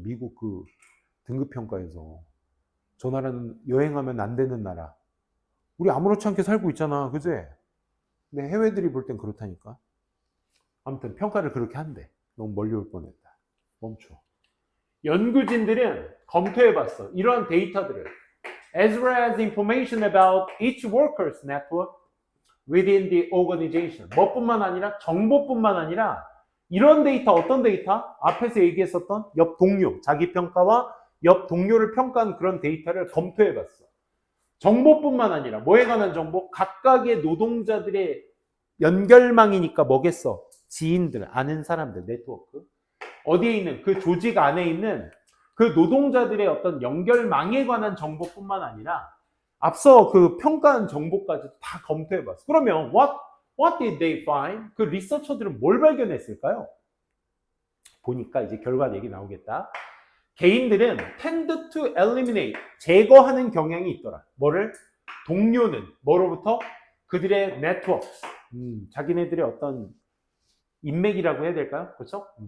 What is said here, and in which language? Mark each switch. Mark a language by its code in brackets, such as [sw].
[ko] 미국 등급평가에서. 저 나라는 여행하면 안 되는 나라. 우리 아무렇지 않게 살고 있잖아. 그지? 근데 해외들이 볼 땐 그렇다니까. 아무튼 평가를 그렇게 한대. 너무 멀리 올 뻔했다. 멈춰. 연구진들은 검토해봤어. 이런 데이터들을. [en] As well as information about each worker's network within the organization. [ko] 뭐뿐만 아니라, 정보뿐만 아니라, 이런 데이터, 어떤 데이터? 앞에서 얘기했었던 옆 동료, 자기 평가와 옆 동료를 평가한 그런 데이터를 검토해봤어. 정보뿐만 아니라, 뭐에 관한 정보? 각각의 노동자들의 연결망이니까 뭐겠어? 지인들, 아는 사람들, 네트워크. 어디에 있는, 그 조직 안에 있는 그 노동자들의 어떤 연결망에 관한 정보뿐만 아니라, 앞서 그 평가한 정보까지 다 검토해봤어. 그러면, [en] What did they find? [ko] 그 리서처들은 뭘 발견했을까요? 보니까 이제 결과 얘기 나오겠다. 개인들은 [en] tend to eliminate, [ko] 제거하는 경향이 있더라. 뭐를? 동료는 뭐로부터? 그들의 네트워크, 자기네들의 어떤 인맥이라고 해야 될까요? 그렇죠?